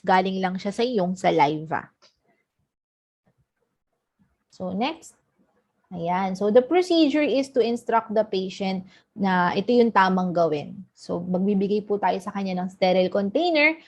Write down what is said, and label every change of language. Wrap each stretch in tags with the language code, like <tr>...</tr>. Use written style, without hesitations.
<tl>Galing lang siya sa iyong saliva.</tl> <en>So, next. Ayan. So, the procedure is to instruct the patient</en> <tl>na ito yung tamang gawin. So, magbibigay po tayo sa kanya ng sterile container.</tl>